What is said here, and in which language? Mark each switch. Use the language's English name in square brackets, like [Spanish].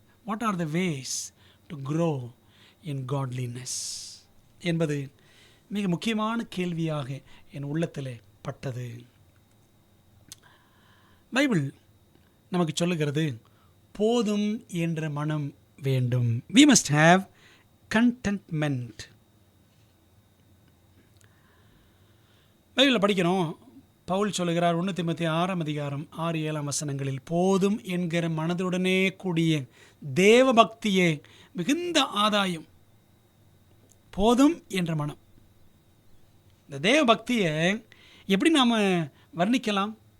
[English] what are the ways to grow in godliness [Tamil] என்பது மிக முக்கியமான கேள்வியாக என் உள்ளத்தில் பட்டது. பைபிள் நமக்கு சொல்லுகிறது, போதும் என்ற மனம் வேண்டும். [English] we must have contentment. [Tamil] பைபிளில் படிக்கிறோம், பவுல் சொல்லுகிறார் 1 தீமோத்தேயு 6ஆம் அதிகாரம் 6-7 வசனங்களில், போதும் என்கிற மனதுடனே கூடிய தேவ பக்தியே மிகுந்த ஆதாயம். போதும் என்ற மனம். இந்த தேவ பக்தியை எப்படி நாம் வர்ணிக்கலாம்?